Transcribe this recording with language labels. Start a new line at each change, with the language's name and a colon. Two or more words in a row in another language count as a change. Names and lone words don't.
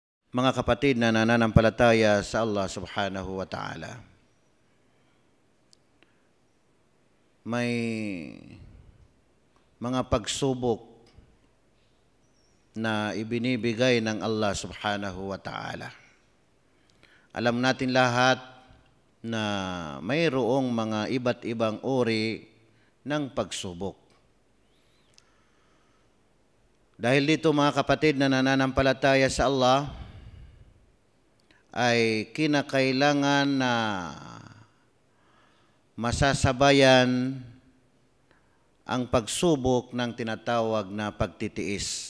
Filipino: Mga kapatid na nananampalataya sa
Arabic: الله سبحانه وتعالى,
Filipino: may mga pagsubok na ibinibigay ng
Arabic: الله سبحانه وتعالى.
Filipino: Alam natin lahat na mayroong mga iba't ibang uri ng pagsubok. Dahil dito mga kapatid na nananampalataya sa Allah, ay kinakailangan na masasabayan ang pagsubok ng tinatawag na pagtitiis.